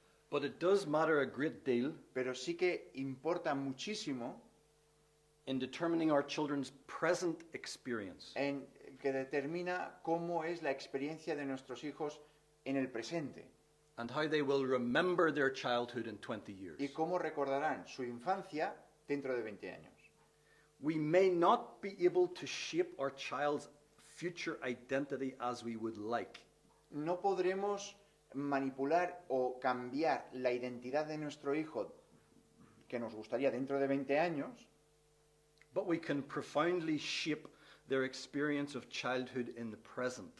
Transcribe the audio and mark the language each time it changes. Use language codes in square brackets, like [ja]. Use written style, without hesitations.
[en] but it does matter a great deal [es] Pero sí que importa muchísimo [en] in determining our children's present experience. [es] en que determina cómo es la experiencia de nuestros hijos en el presente [en] And how they will remember their childhood in 20 years. [es] y cómo recordarán su infancia dentro de 20 años. [en] We may not be able to shape our child's future identity as we would like, [es] No podremos manipular o cambiar la identidad de nuestro hijo que nos gustaría dentro de 20 años, [en] but we can profoundly shape their experience of childhood in the present.